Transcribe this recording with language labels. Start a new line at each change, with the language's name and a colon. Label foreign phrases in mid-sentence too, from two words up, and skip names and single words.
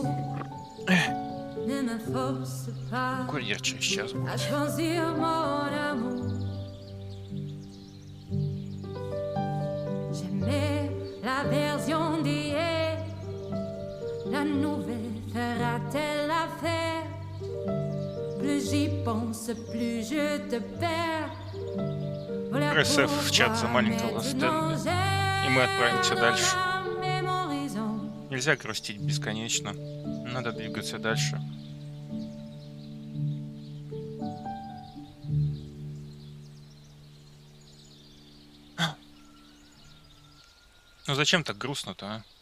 French: Ne me force pas à choisir mon amour. La version d'hier, la nouvelle fera-t-elle l'affaire? Plus j'y pense, plus je te perds.
Russian: РСФ в чат за маленького Стэнли. И мы отправимся дальше. Нельзя грустить бесконечно. Надо двигаться дальше. Ну зачем так грустно-то, а?